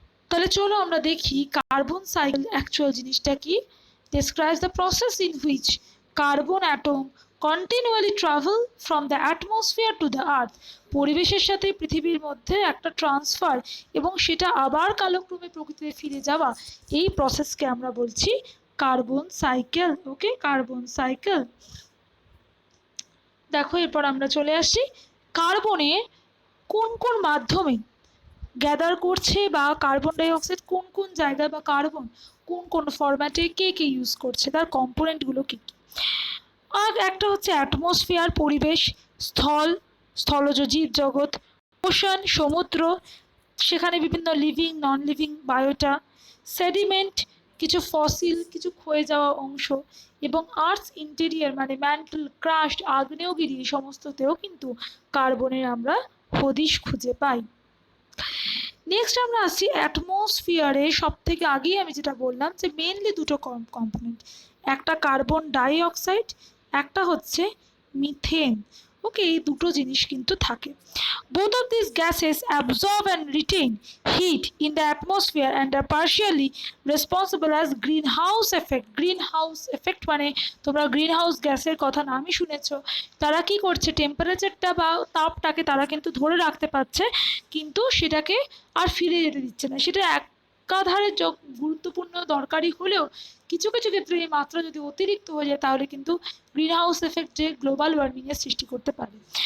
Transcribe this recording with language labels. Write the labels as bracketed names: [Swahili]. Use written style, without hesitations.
[Bangla] তাহলে চলো আমরা দেখি কার্বন সাইকেল অ্যাকচুয়াল জিনিসটা কি। [English] Describes the process in which carbon atom continually travel from the atmosphere to the earth. [Bangla] পরিবেশের সাথে পৃথিবীর মধ্যে একটা ট্রান্সফার, এবং সেটা আবার কালক্রমে প্রকৃতিতে ফিরে যাওয়া, এই প্রসেসকে আমরা বলছি কার্বন সাইকেল। ওকে, কার্বন সাইকেল। দেখো, এরপর আমরা চলে আসছি কার্বনে কোন কোন মাধ্যমে গ্যাদার করছে, বা কার্বন ডাই অক্সাইড কোন কোন জায়গায়, বা কার্বন কোন কোন ফরম্যাটে কে কে ইউজ করছে, তার কম্পোনেন্টগুলো কী কী। আর একটা হচ্ছে অ্যাটমসফিয়ার, পরিবেশ, স্থল, স্থলজ জীবজগৎ, ওশান, সমুদ্র, সেখানে বিভিন্ন লিভিং নন লিভিং বায়োটা, সেডিমেন্ট, কিছু ফসিল, কিছু ক্ষয়ে যাওয়া অংশ, এবং আর্থস ইন্টেরিয়ার মানে ম্যান্টল, ক্রাস্ট, আগ্নেয়গিরি, এই সমস্ততেও কিন্তু কার্বনের আমরা হদিশ খুঁজে পাই। নেক্সট আমরা আসছি অ্যাটমসফিয়ারে। সব থেকে আগেই আমি যেটা বললাম যে মেনলি দুটো কম্পোনেন্ট, একটা কার্বন ডাই অক্সাইড, একটা হচ্ছে মিথেন। ওকে, এই দুটো জিনিস কিন্তু থাকে। [English] Both of these gases absorb and retain heat in the atmosphere and are partially responsible as greenhouse effect. [Bangla] Greenhouse effect মানে তোমরা গ্রিনহাউস গ্যাসের কথা নামই শুনেছ। তারা কি করছে, টেম্পারেচারটা বা তাপটাকে তারা কিন্তু ধরে রাখতে পারছে, কিন্তু সেটাকে আর ফিরে যেতে দিচ্ছে না। সেটা একাধারে গুরুত্বপূর্ণ দরকারি হলেও কিছু কিছু ক্ষেত্রে এই মাত্রা যদি অতিরিক্ত হয়ে যায় তাহলে কিন্তু গ্রিনহাউস এফেক্ট যে গ্লোবাল ওয়ার্মিংয়ের সৃষ্টি করতে পারে।